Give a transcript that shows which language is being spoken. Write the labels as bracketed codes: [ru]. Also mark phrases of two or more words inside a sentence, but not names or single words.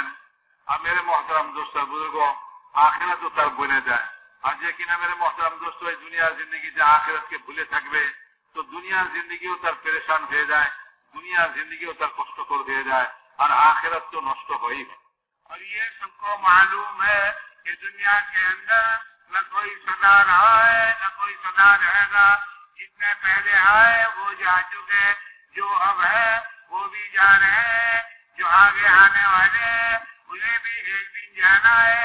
[bn] আর [ur] میرے محترم دوست بزرگ, [bn] আখিরাতও তার বনে যায়. আর যে কিনা [ur] میرے محترم دوست [bn] এই দুনিয়ার জিন্দিগিতে আখিরাতকে ভুলে থাকবে, তো দুনিয়ার জিন্দিগিও তার পেরেশান হয়ে যায়, দুনিয়ার জিন্দিগিও তার কষ্টকর হয়ে যায়, আর আখিরাত তো নষ্ট হয়েই. [ur] اور یہ سب کو معلوم ہے کہ دنیا کے اندر نہ کوئی سدا رہا ہے نہ کوئی سدا رہے گا. جتنے پہلے آئے وہ جا چکے, جو اب ہے وہ بھی جا رہے ہیں, جو آگے آنے والے ہیں انہیں بھی ایک دن جانا ہے.